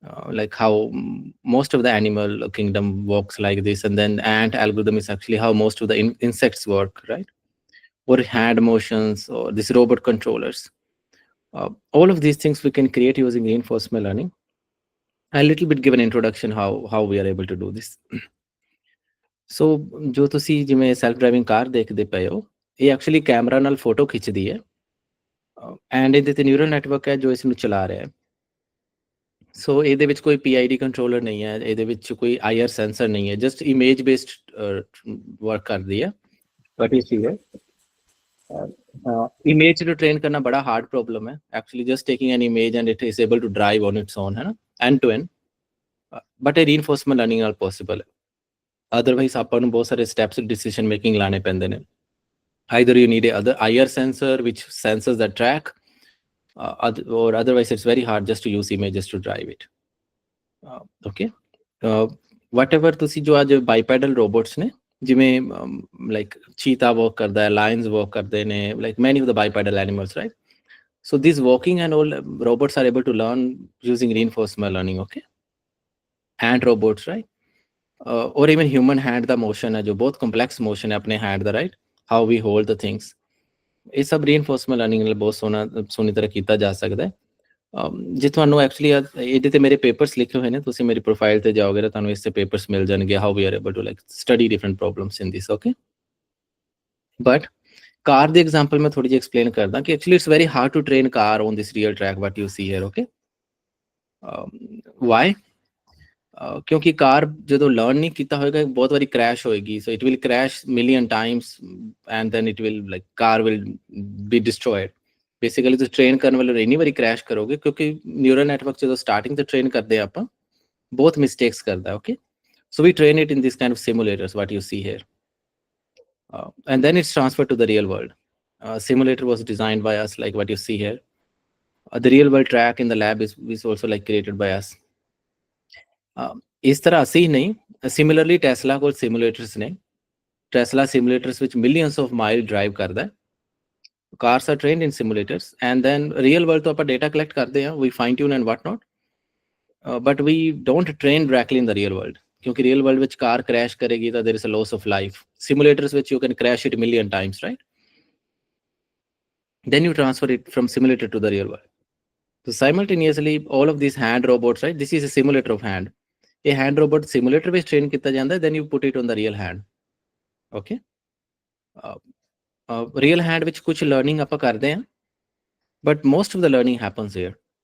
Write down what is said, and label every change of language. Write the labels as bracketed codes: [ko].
[en] like how most of the animal kingdom works like this, and then ant algorithm is actually how most of the insects work, right? Or hand motions or these robot controllers. All of these things we can create using reinforcement learning. A little bit give an introduction how we are able to do this. [pa] ਸੋ ਜੋ ਤੁਸੀਂ ਜਿਵੇਂ self driving ਕਾਰ ਦੇਖਦੇ ਪਏ ਹੋ, ਇਹ actually camera ਨਾਲ photo ਖਿੱਚਦੀ ਹੈ, ਐਂਡ ਇਹਦੇ ਤੇ ਨਿਊਰਲ ਨੈਟਵਰਕ ਹੈ ਜੋ ਇਸ ਨੂੰ ਚਲਾ ਰਿਹਾ ਹੈ। ਸੋ ਇਹਦੇ ਵਿੱਚ ਕੋਈ ਪੀਆਈਡੀ ਕੰਟਰੋਲਰ ਨਹੀਂ ਹੈ, ਇਹਦੇ ਵਿੱਚ ਕੋਈ ਆਈਆਰ ਸੈਂਸਰ ਨਹੀਂ ਹੈ, ਜਸਟ ਇਮੇਜ ਬੇਸਡ ਵਰਕ ਕਰਦੀ ਹੈ। ਬਟ ਇਹ ਚੀਜ਼ ਹੈ, ਇਮੇਜ ਨੂੰ ਟ੍ਰੇਨ ਕਰਨਾ ਬੜਾ ਹਾਰਡ ਪ੍ਰੋਬਲਮ ਹੈ actually, [en] Just taking an image and it is able to drive on its own, ਹੈ ਨਾ, and to end. [pa] ਬਟ ਇਹ ਰੀਇਨਫੋਰਸਮੈਂਟ ਲਰਨਿੰਗ ਨਾਲ ਪੋਸੀਬਲ ਹੈ। ਅਦਰਵਾਈਜ਼ ਆਪਾਂ ਨੂੰ ਬਹੁਤ ਸਾਰੇ ਸਟੈਪਸ ਡਿਸੀਜਨ ਮੇਕਿੰਗ ਲਾਣੇ ਪੈਂਦੇ ਨੇ। [en] Either you need a other IR sensor which senses the track, or otherwise it's very hard just to use images to drive it. Okay. [pa] Whatever ਤੁਸੀਂ ਜੋ ਅੱਜ ਬਾਈਪੈਡਲ ਰੋਬੋਟਸ ਨੇ, ਜਿਵੇਂ ਲਾਈਕ ਚੀਤਾ ਵਰਕ ਕਰਦਾ ਹੈ, ਲਾਇਨਸ ਵਰਕ ਕਰਦੇ ਨੇ, [en] like many of the bipedal animals, [pa] right? [en] So these walking and all robots are able to learn using reinforcement learning, okay? Hand robots, right? Or even human hand [pa] ਦਾ motion ਹੈ ਜੋ ਬਹੁਤ complex motion ਹੈ ਆਪਣੇ hand ਦਾ, right? [en] How we hold the things. [pa] ਇਹ ਸਭ reinforcement learning ਨਾਲ ਬਹੁਤ ਸੋਹਣੀ ਤਰ੍ਹਾਂ ਕੀਤਾ ਜਾ ਸਕਦਾ ਹੈ। ਜੇ ਤੁਹਾਨੂੰ ਐਕਚੁਅਲੀ ਇਹਦੇ ਤੇ ਮੇਰੇ ਪੇਪਰਸ ਲਿਖੇ ਹੋਏ ਨੇ, ਤੁਸੀਂ ਮੇਰੀ ਪ੍ਰੋਫਾਈਲ ਤੇ ਜਾਓਗੇ ਤਾਂ ਤੁਹਾਨੂੰ ਇਸ ਤੇ ਪੇਪਰਸ ਮਿਲ ਜਾਣਗੇ, [en] how we are able to like study different problems in this, [pa] okay? But carb ਦੀ example ਮੈਂ ਥੋੜੀ ਜਿਹੀ ਐਕਸਪਲੇਨ ਕਰਦਾ ਕਿ [en] Actually it's very hard to train car on this real track what you see here, okay? Why? [pa] ਕਿਉਂਕਿ ਕਾਰ ਜਦੋਂ learn ਨਹੀਂ ਕੀਤਾ ਹੋਏਗਾ ਬਹੁਤ ਵਾਰੀ ਕ੍ਰੈਸ਼ ਹੋਏਗੀ, [en] So it will crash million times and then it will like car will be destroyed. [pa] Basically ਤੁਸੀਂ train ਕਰਨ ਵਾਲੇ ਇੰਨੀ ਵਾਰੀ ਕ੍ਰੈਸ਼ ਕਰੋਗੇ ਕਿਉਂਕਿ ਨਿਊਰਲ ਨੈਟਵਰਕ ਜਦੋਂ ਸਟਾਰਟਿੰਗ ਤੇ ਟ੍ਰੇਨ ਕਰਦੇ ਆਪਾਂ ਬਹੁਤ ਮਿਸਟੇਕਸ ਕਰਦਾ, okay? [en] So we train it in this kind of simulators what you see here, and then it's transferred to the real world. Simulator was designed by us like what you see here. The real world track in the lab is also like created by us. [pa] ਇਸ ਤਰ੍ਹਾਂ ਅਸੀਂ ਹੀ ਨਹੀਂ, similarly Tesla ਕੋਲ ਸਿਮੂਲੇਟਰਸ ਨੇ, Tesla ਸਿਮੂਲੇਟਰਸ ਵਿੱਚ millions of mile drive ਕਰਦਾ। [en] cars are trained in simulators and then real world [pa] ਤੋਂ ਆਪਾਂ ਡੇਟਾ ਕਲੈਕਟ ਕਰਦੇ ਹਾਂ, [en] we fine tune and what not, but we don't train directly in the real world, [pa] ਕਿਉਂਕਿ real world ਵਿੱਚ ਕਾਰ crash ਕਰੇਗੀ ਤਾਂ [en] There is a loss of life. Simulators ਵਿੱਚ you can crash it million times, right? Then you transfer it from simulator to the real world. So simultaneously, all of these hand robots, right? This is a simulator of hand. A hand robot simulator [pa] ਵਿੱਚ train ਕੀਤਾ ਜਾਂਦਾ, [en] then you put it on the real hand. Okay? Real hand [pa] ਵਿੱਚ ਕੁਝ learning ਆਪਾਂ ਕਰਦੇ ਹਾਂ, [en] but most of the learning happens here.